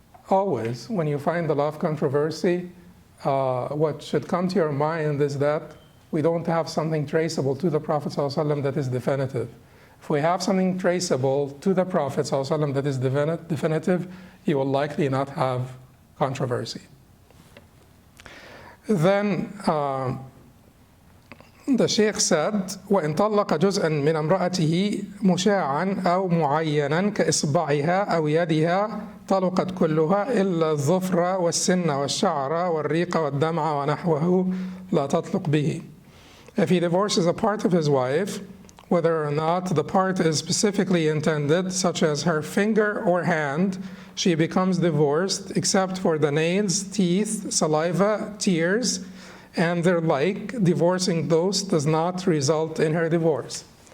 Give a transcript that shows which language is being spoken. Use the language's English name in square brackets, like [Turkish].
[English] Always, when you find a lot of controversy, what should come to your mind is that we don't have something traceable to the Prophet ﷺ that is definitive. If we have something traceable to the Prophet ﷺ that is definitive, he will likely not have controversy. Then, the Sheikh said, [Arabic] وإن طلق جزءا من امرأته مشاعا أو معينا كإصبعها أو يدها طلقت كلها إلا الظفر والسن والشعر والريق والدمع ونحوه لا تطلق به. [English] If he divorces a part of his wife, whether or not the part is specifically intended, such as her finger or hand, she becomes divorced except for the nails, teeth, saliva, tears, and their like. Divorcing those does not result in her divorce.